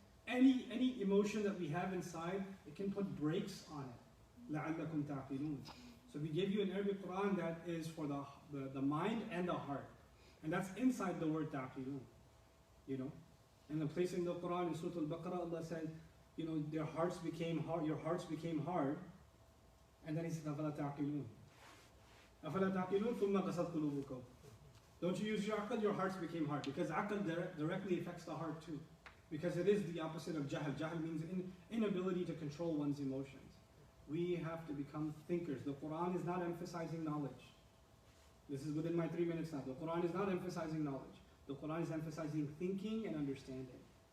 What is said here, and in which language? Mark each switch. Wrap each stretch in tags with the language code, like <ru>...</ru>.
<en>Any emotion that we have inside, it can put brakes on it.</en> <ar>لَعَلَّكُمْ تَعْقِلُونَ.</ar> <en>So we give you an Arabic Qur'an that is for the mind and the heart. And that's inside the word ta'qilun. And the place in the Qur'an, in Surah Al-Baqarah, Allah said, their hearts became hard, your hearts became hard. And then He said,</en> <ar>أَفَلَا تَعْقِلُونَ أَفَلَا تَعْقِلُونَ ثُمَّ قَسَتْ قُلُوبُكُمْ.</ar> <en>Don't you use your aql, your hearts became hard. Because aql directly affects the heart too. Because it is the opposite of jahl. Jahl means inability to control one's emotions. We have to become thinkers. The Qur'an is not emphasizing knowledge. This is within my 3 minutes now. The Qur'an is not emphasizing knowledge. The Qur'an is emphasizing thinking and understanding.</en>